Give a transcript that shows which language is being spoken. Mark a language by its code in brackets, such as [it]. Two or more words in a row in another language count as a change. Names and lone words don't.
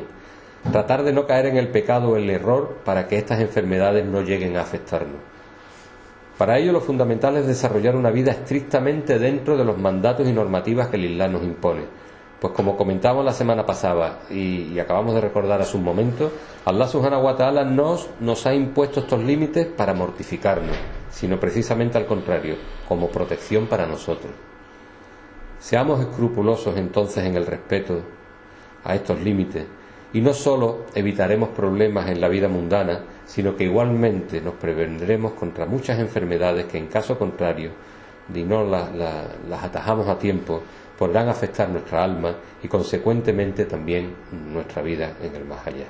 [es] Tratar de no caer en el pecado o el error para que estas enfermedades no lleguen a afectarnos. Para ello lo fundamental es desarrollar una vida estrictamente dentro de los mandatos y normativas que el Islam nos impone. Pues como comentamos la semana pasada y acabamos de recordar hace un momento, [ar] الله سبحانه وتعالى [es] nos ha impuesto estos límites para mortificarnos, sino precisamente al contrario, como protección para nosotros. Seamos escrupulosos entonces en el respeto a estos límites y no solo evitaremos problemas en la vida mundana, sino que igualmente nos prevendremos contra muchas enfermedades que en caso contrario, si no las atajamos a tiempo, podrán afectar nuestra alma y consecuentemente también nuestra vida en el más allá.